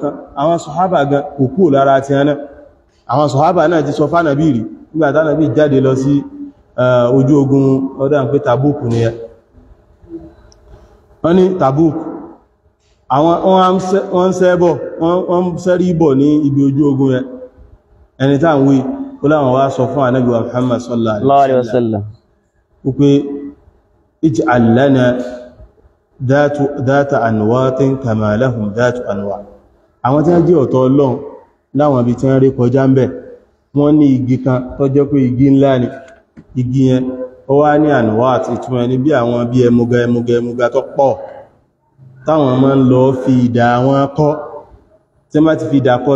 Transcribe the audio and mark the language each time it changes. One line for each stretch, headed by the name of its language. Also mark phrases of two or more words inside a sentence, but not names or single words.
Yoruba: tán àwọn sọ̀hábà gan kò kò lára ti ẹ̀nà àwọn sọ̀hábà náà ti sọ fánàbí rí nígbà tánàbí jáde lọ sí ojú ogun ọdá ń pé Tabuk ni ẹ wọ́n ní Tabuk àwọn wọ́n sẹ́bọ̀ wọ́n sẹ́rí bọ̀ ní ibi ojú ogun yẹn ẹni tá ń wí ó láwọn wá sọ fún Ànábì wa Muhammad
Arabic: صلى الله عليه وسلم
Yoruba: wípé
Arabic: اجعل لنا ذات أنواط كما لهم ذات أنواط
Yoruba: àwọn tí wọ́n jẹ́ ọ̀tọ̀ Ọlọ́run láwọn ibi tí wọ́n rí kọjá ń bẹ̀ wọ́n ní igi kan tó jẹ́ pé igi ńlá ni igi yẹn ó wá ní anwat ìtumọ̀ ní bí àwọn bí ẹmuga tó pọ̀ táwọn máa ń lọ fi ìdá wọn kọ́ tí wọ́n bá ti fi ìdá kọ́